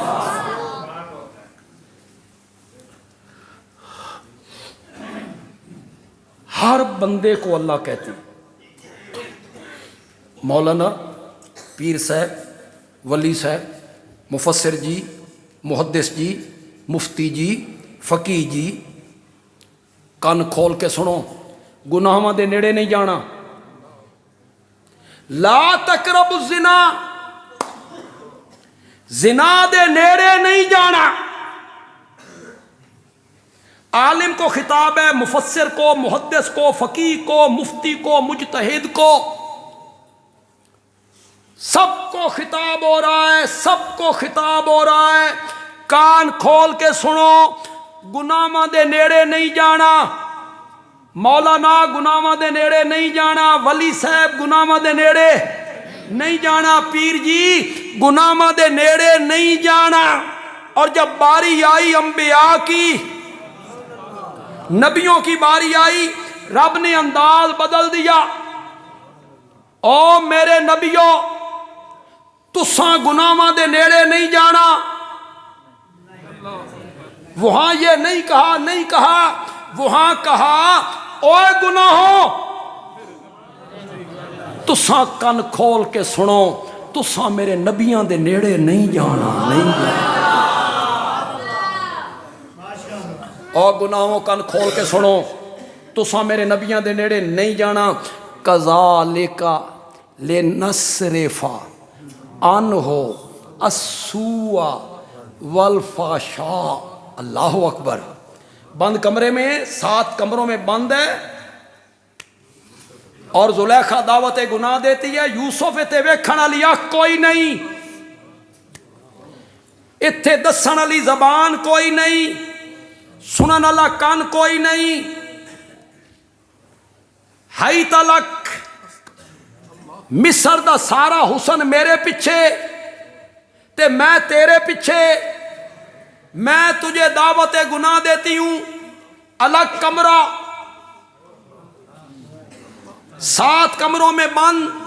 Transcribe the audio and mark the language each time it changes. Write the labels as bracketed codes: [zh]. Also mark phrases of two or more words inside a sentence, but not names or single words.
[ur] ہر بندے کو اللہ کہتے ہیں مولانا, پیر صاحب, ولی صاحب, مفسر جی, محدث جی, مفتی جی, فقیہ جی. [pa] کان کھول کے سنو, گناہاں دے نیڑے نہیں جانا. [ar] لا تقربوا الزنا, [pa] زنا دے نیڑے نہیں جانا. [ur] عالم کو خطاب ہے, مفسر کو, محدث کو, فقیہ کو, مفتی کو, مجتہد کو, سب کو خطاب ہو رہا ہے, سب کو خطاب ہو رہا ہے. [pa] کان کھول کے سنو, گناہاں دے نیڑے نہیں جانا. مولانا گناہاں دے نیڑے نہیں جانا, ولی صاحب گناہاں دے نیڑے نہیں جانا, پیر جی گناہاں دے نیڑے نہیں جانا. [ur] اور جب باری آئی انبیاء کی, نبیوں کی باری آئی, رب نے انداز بدل دیا. او میرے نبیوں, [pa] تساں گناہاں دے نیڑے نہیں جانا. [ur] وہاں یہ نہیں کہا, وہاں کہا [pa] اوے گناہوں تساں کن کھول کے سنو, تساں میرے نبیاں دے نیڑے نہیں جانا، نہیں جانا۔ اور گناہوں کن کھول کے سنو، تساں میرے نبیاں دے نیڑے نہیں جانا۔ [ar] کذالک لنصرف عنہ السوء والفحشاء۔ اللہ اکبر۔ [ur] بند کمرے میں، 7 کمروں میں بند ہے، اور زلیخا دعوت گناہ دیتی ہے۔ [pa] یوسف اتے ویکھن والی اکھ کوئی نہیں، اتے دسن والی زبان کوئی نہیں، سنن والا کان کوئی نہیں۔ ہائی تلک مصر دا سارا حسن میرے پیچھے تے میں تیرے پیچھے، [ur] میں تجھے دعوت گناہ دیتی ہوں، الگ کمرہ، 7 کمروں میں بند۔